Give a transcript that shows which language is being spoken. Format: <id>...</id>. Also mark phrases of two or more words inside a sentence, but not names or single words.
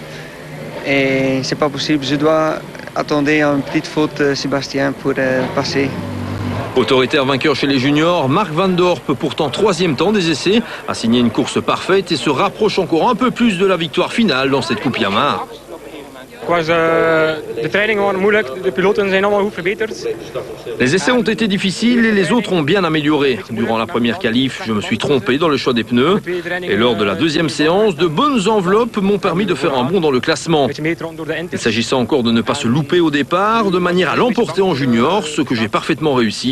<fr>Et c'est pas possible, je dois attendre une petite faute Sébastien pour passer. Autoritaire vainqueur chez les juniors, Mark Van Dorp, pourtant 3e temps des essais, a signé une course parfaite et se rapproche encore un peu plus de la victoire finale dans cette Coupe Yamaha.</fr> <nl>De trainingen waren moeilijk, de piloten zijn allemaal goed verbeterd.</nl> <fr>Les essais ont été difficiles et les autres ont bien amélioré. Durant la première qualif, je me suis trompé dans le choix des pneus. Et lors de la 2e séance, de bonnes enveloppes m'ont permis de faire un bond dans le classement. Il s'agissait encore de ne pas se louper au départ, de manière à l'emporter en junior, ce que j'ai parfaitement réussi.</fr>